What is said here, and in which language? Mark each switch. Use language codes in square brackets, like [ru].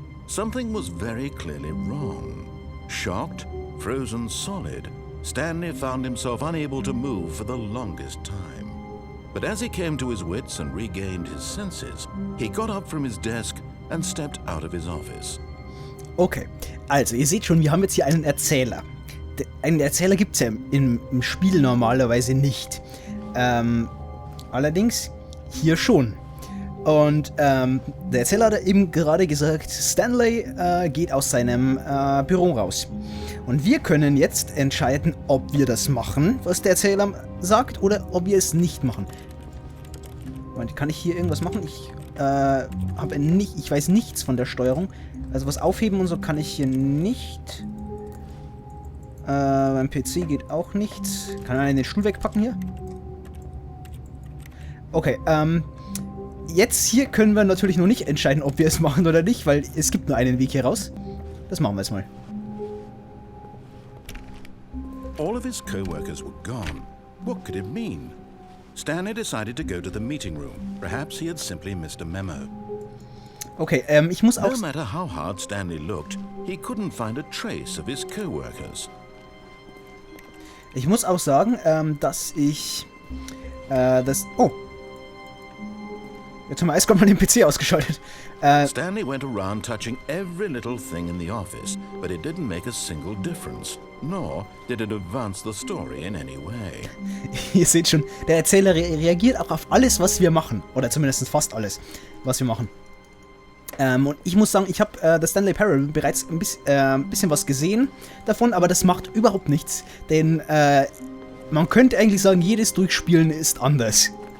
[en] Something was very clearly wrong. Shocked, frozen solid, Stanley found himself unable to move for the longest time. But as he came to his wits and regained his senses, he got up from his desk and stepped out of his office. [de] Okay, also ihr seht schon, wir haben jetzt hier einen Erzähler. Einen Erzähler gibt es ja im Spiel normalerweise nicht. Allerdings hier schon. Und der Erzähler hat eben gerade gesagt, Stanley geht aus seinem Büro raus. Und wir können jetzt entscheiden, ob wir das machen, was der Erzähler sagt, oder ob wir es nicht machen. Und kann ich hier irgendwas machen? Ich weiß nichts von der Steuerung. Also was aufheben und so kann ich hier nicht. Beim PC geht auch nichts. Kann man den Stuhl wegpacken hier? Okay, jetzt hier können wir natürlich noch nicht entscheiden, ob wir es machen oder nicht, weil es gibt nur einen Weg hier raus. Das machen wir jetzt mal. [en] All of his co-workers were gone. What could it mean? Stanley decided to go to the meeting room. Perhaps he had simply missed a memo. [de] Okay, ich muss auch... [en] No matter how hard Stanley looked, he couldn't find a trace of his co-workers. [de] Ich muss auch sagen, dass ich... Oh! Jetzt haben wir erst gerade mal den PC ausgeschaltet. [en] Stanley went around touching every little thing in the office, but it didn't make a single difference. Nor did it advance the story in any way. [de] Ihr seht schon, der Erzähler reagiert auch auf alles, was wir machen. Oder zumindest fast alles, was wir machen. Und ich muss sagen, ich habe das Stanley Parable bereits ein bisschen was gesehen davon, aber das macht überhaupt nichts. Denn man könnte eigentlich sagen, jedes Durchspielen ist anders.